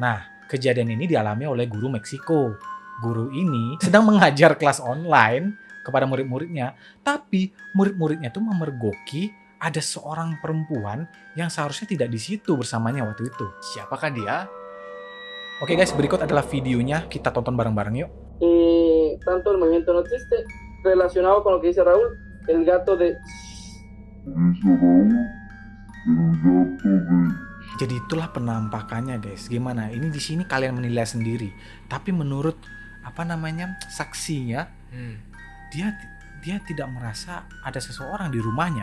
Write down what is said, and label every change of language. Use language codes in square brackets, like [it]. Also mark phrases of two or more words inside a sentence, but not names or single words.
[id] Nah, kejadian ini dialami oleh guru Meksiko. Guru ini sedang mengajar kelas online kepada murid-muridnya, tapi murid-muridnya tuh memergoki ada seorang perempuan yang seharusnya tidak di situ bersamanya waktu itu. Siapakah dia? Oke guys, berikut adalah videonya, kita tonton bareng-bareng yuk. [es] Tanto el movimiento no existe, relacionado con lo que dice Raúl, el gato de... [id] Jadi itulah penampakannya guys. Gimana? Ini di sini kalian menilai sendiri. Tapi menurut saksinya, dia tidak merasa ada seseorang di rumahnya.